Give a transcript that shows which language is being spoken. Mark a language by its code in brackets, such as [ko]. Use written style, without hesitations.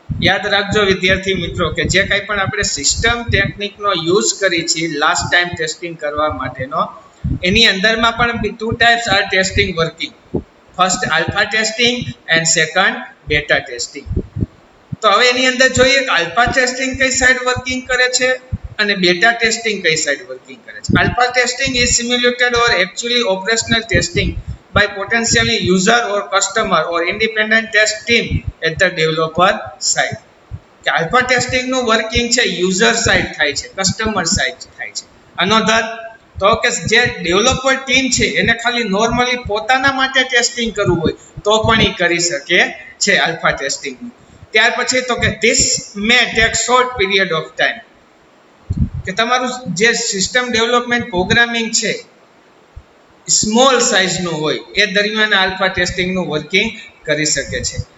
[gu] યાદ રાખજો વિદ્યાર્થી મિત્રો કે જે કંઈ પણ આપણે સિસ્ટમ ટેકનિકનો યુઝ કરી છીએ લાસ્ટ ટાઈમ ટેસ્ટિંગ કરવા માટેનો, એની અંદરમાં પણ 2 [en] Types are testing working. First alpha testing and second beta testing. [gu] તો હવે એની અંદર જોઈએ કે આલ્ફા ટેસ્ટિંગ કઈ સાઈડ વર્કિંગ કરે છે અને બેટા ટેસ્ટિંગ કઈ સાઈડ વર્કિંગ કરે છે. [en] Alpha testing is simulated or actually operational testing by potentially user or customer or independent test team at the developer side. [gu] કે આલ્ફા ટેસ્ટિંગ નું વર્કિંગ છે યુઝર સાઇડ થાય છે, કસ્ટમર સાઇડ થાય છે. અનધર તો કે જે ડેવલપર ટીમ છે એને ખાલી નોર્મલી પોતાના માટે ટેસ્ટિંગ કરવું હોય તો પણ એ કરી શકે છે આલ્ફા ટેસ્ટિંગ. ત્યાર પછી તો કે [en] this may take short period of time, [gu] કે તમારું જે સિસ્ટમ ડેવલપમેન્ટ પ્રોગ્રામિંગ છે સ્મોલ સાઇઝનું હોય એ દરમિયાન આલ્ફા ટેસ્ટિંગનું વર્કિંગ કરી શકે છે.